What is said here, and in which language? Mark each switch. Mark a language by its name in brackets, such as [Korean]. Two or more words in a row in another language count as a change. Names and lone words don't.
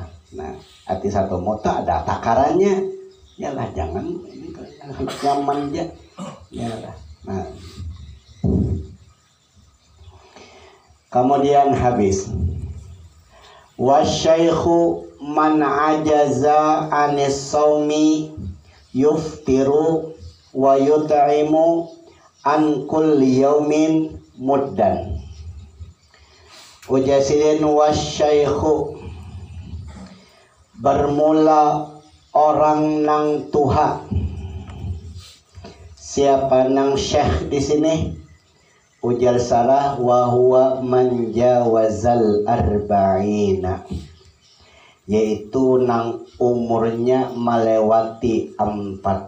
[Banjar] Nah, arti 1 mut ada takarannya, yalah jangan nyaman aja, yalah. Nah, kemudian habis. [Arabic] والشيخ من عجز عن الصوم يفطر ويطعم عن كل يوم مدا. [Banjar] Ujasilin wasyaikhu bermula orang nang tuha. Siapa nang syekh di sini? Ujar salah [Arabic] وهو من جاوز الأربعين, [Banjar] yaitu nang umurnya melewati 40.